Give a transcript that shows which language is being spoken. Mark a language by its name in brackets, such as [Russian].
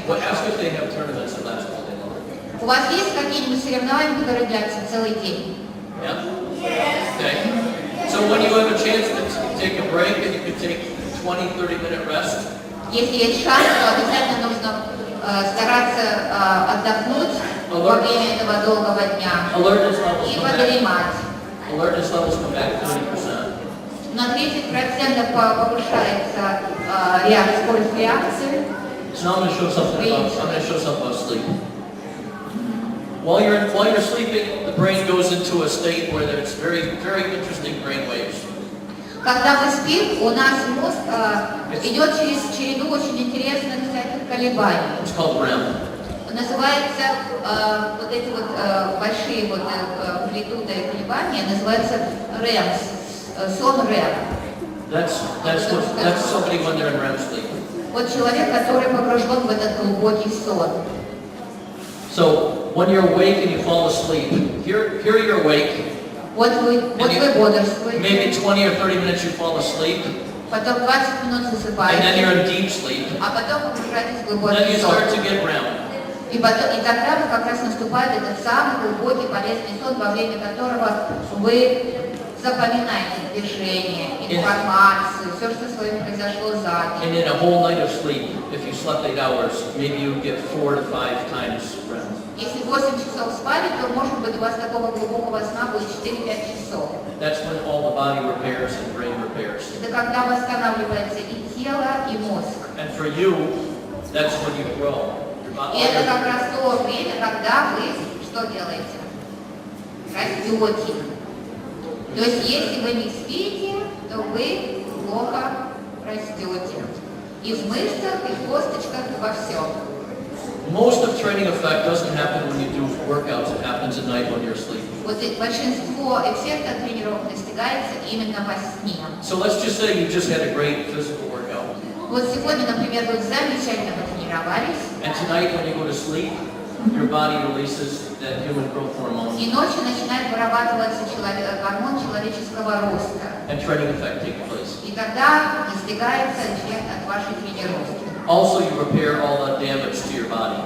[English] Ask if they have tournaments that last all day long. [Russian] У вас есть какие-нибудь соревнования, которые длятся целый день? [English] Yeah? Okay. So when you have a chance to take a break and you can take 20-30 minute rest. [Russian] Если есть шанс, то обязательно нужно стараться отдохнуть во время этого долгого дня и подремать. [English] Alertness levels come back 30%. [Russian] На 30% повышается скорость реакции. [English] So now I'm going to show something about sleep. While you're sleeping, the brain goes into a state where there's very, very interesting brain waves. [Russian] Когда мы спим, у нас мозг идет через череду очень интересных всяких колебаний. [English] It's called REM. [Russian] Называется вот эти вот большие вот амплитуды колебания называются REM. Сон REM. [English] That's somebody when they're in REM sleep. [Russian] Вот человек, который погружен в этот глубокий сон. [English] So when you're awake and you fall asleep, here you're awake. [Russian] Вот вы бодрствуете. [English] Maybe 20 or 30 minutes you fall asleep. [Russian] Потом 20 минут засыпаете. [English] And then you're in deep sleep. [Russian] А потом погружаетесь в [English] Then [Russian] глубокий [English] you [Russian] сон. [English] start to get REM. [Russian] И тогда как раз наступает этот самый глубокий полезный сон, во время которого вы Запоминайте движение, информацию, все, что с вами произошло за [English] And [Russian] день. [English] in a whole night of sleep, if you slept 8 hours, maybe you get 4 to 5 times REM. [Russian] Если 8 часов спали, то, может быть, у вас такого глубокого сна будет 4-5 часов. [English] That's when all the body repairs and brain repairs. [Russian] Это когда восстанавливается и тело, и мозг. And for you, that's when you grow. И это как раз то время, когда вы что делаете? Растете. То есть, если вы не спите, то вы плохо растете. И в мышцах, и в косточках, и во всем. [English] Most of training effect doesn't happen when you do workouts. It happens at night when you're asleep. [Russian] Вот большинство эффекта тренировок достигается именно во сне. [English] So let's just say you just had a great physical workout. [Russian] Вот сегодня, например, вы замечательно потренировались, [English] And tonight when you go to sleep, your body releases that human growth hormone. [Russian] и ночью начинает вырабатываться гормон человеческого роста. [English] And training effect takes place. [Russian] И тогда достигается эффект от вашей тренировки. [English] Also, you repair all the damage to your body.